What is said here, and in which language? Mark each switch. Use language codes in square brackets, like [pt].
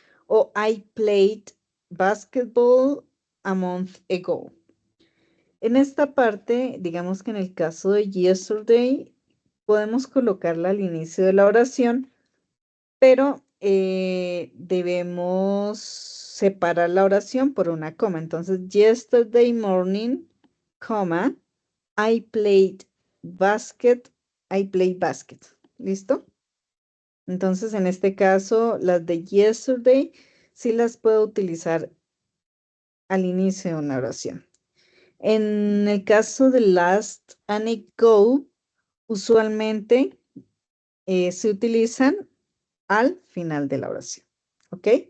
[en] O I played basketball a month ago. [es] En esta parte, digamos que en el caso de yesterday, podemos colocarla al inicio de la oración, pero debemos separar la oración por una coma. [en] Entonces, yesterday morning, coma, I played basket, I played basket. [es] ¿Listo? Entonces, en este caso, las de yesterday sí las puedo utilizar al inicio de una oración. En el caso de last and ago, usualmente se utilizan al final de la oración. ¿Ok?